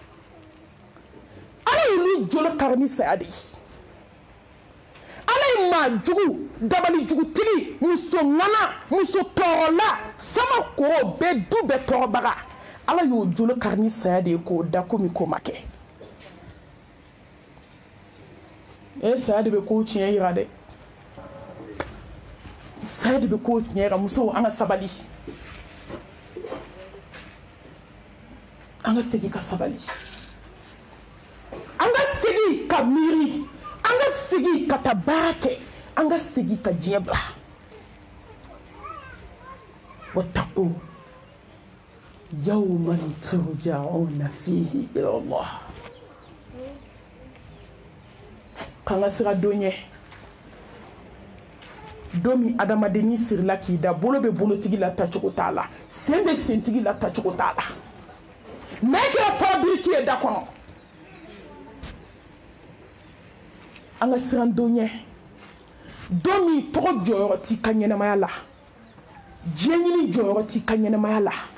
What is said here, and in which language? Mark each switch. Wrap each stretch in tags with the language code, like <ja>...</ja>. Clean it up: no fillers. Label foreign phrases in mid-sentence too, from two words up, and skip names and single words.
<bm>ala y'olu jolo kari ni saya de ye ala ye maa jugu dabali jugutigi muso ŋana muso tɔɔrɔla sama koro bɛɛ du bɛɛ tɔɔrɔbaga ala y'o jolo kari ni saya de ye k'o da komi ko ma kɛ saya de bɛ kow tiɲɛ yira dɛ saya de bɛ kow tiɲɛ yira musow an ka sabali an ka segin ka sabali an ka segin ka miiri an ka segin ka taa baara kɛ an ka segin ka diɲɛ bila</bm> <ar>واتقوا يوما ترجعون فيه إلى الله</ar> <bm>k'an ka siga don ɲɛ don min adamadennin sirila k'i da bolo bɛ bolotigi la tacogo t'a la sen bɛ sentigi la tacogo t'a la n'a kɛra farabiriki ye da kɔnɔ an ka siran don ɲɛ don min tɔgɔ jɔyɔrɔ t'i ka ɲɛnamaya la diɲɛ ɲini jɔyɔrɔ t'i ka ɲɛnamaya la</bm>